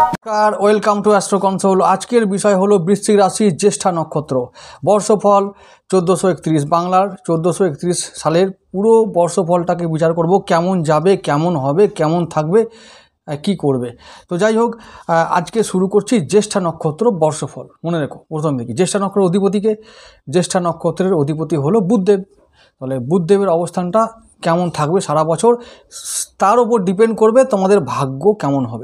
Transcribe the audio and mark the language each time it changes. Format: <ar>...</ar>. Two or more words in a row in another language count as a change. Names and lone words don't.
<en>नमस्कार welcome to Astro Console.</en> <bn>আজকের বিষয় হলো বৃশ্চিক রাশি জ্যেষ্ঠা নক্ষত্র বর্ষফল 1431 বাংলার 1431 সালের পুরো বর্ষফলটাকে বিচার করব কেমন যাবে কেমন হবে কেমন থাকবে কি করবে। तो যাই হোক আজকে শুরু করছি জ্যেষ্ঠা নক্ষত্র বর্ষফল। মনে রেখো প্রথম দিকে জ্যেষ্ঠা নক্ষত্র অধিপতিকে জ্যেষ্ঠা নক্ষত্রের অধিপতি হলো বুধদেব। তাহলে বুধদেবের অবস্থানটা কেমন থাকবে সারা বছর তার উপর ডিপেন্ড করবে তোমাদের ভাগ্য কেমন হবে।</bn>